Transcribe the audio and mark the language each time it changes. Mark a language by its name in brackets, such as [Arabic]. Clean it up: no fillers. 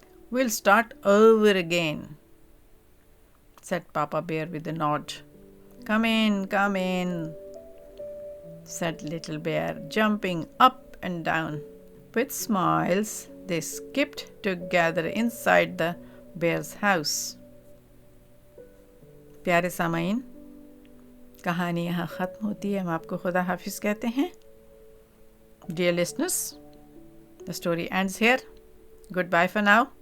[English] "We'll start over again," said Papa Bear with a nod. Come in," said Little Bear, jumping up and down. With smiles, they skipped together inside the bear's house. [Hindi] प्यारे सामाइन, कहानी यहाँ ख़त्म होती है। हम आपको खुदा हाफिज़ कहते हैं। [English] Dear listeners, the story ends here. Goodbye for now.